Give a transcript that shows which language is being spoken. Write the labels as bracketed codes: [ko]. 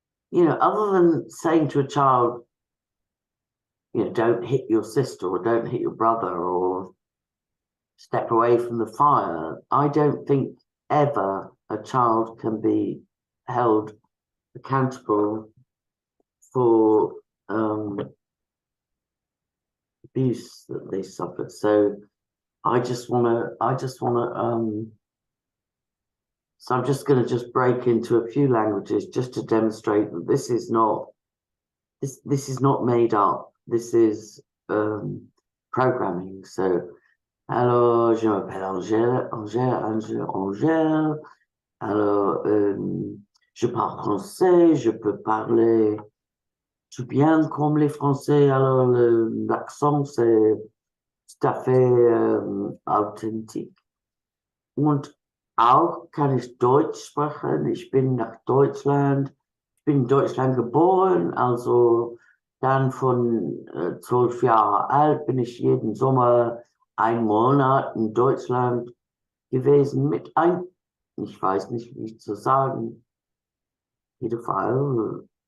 [en] You know, other than saying to a child, you know, don't hit your sister or don't hit your brother or step away from the fire, I don't think ever a child can be held accountable for abuse that they suffered. So so I'm just going to just break into a few languages just to demonstrate that this is not made up. This is programming. [fr] So, alors, je m'appelle Angèle. Alors, je parle français, je peux parler tout bien comme les Français. Alors, l'accent, c'est tout à fait authentique. [de] Und auch kann ich Deutsch sprechen. Ich bin nach Deutschland. Ich bin in Deutschland geboren, also dann von 12 Jahre alt bin ich jeden Sommer 1 Monat in Deutschland gewesen ich weiß nicht, wie zu sagen, jeden Fall.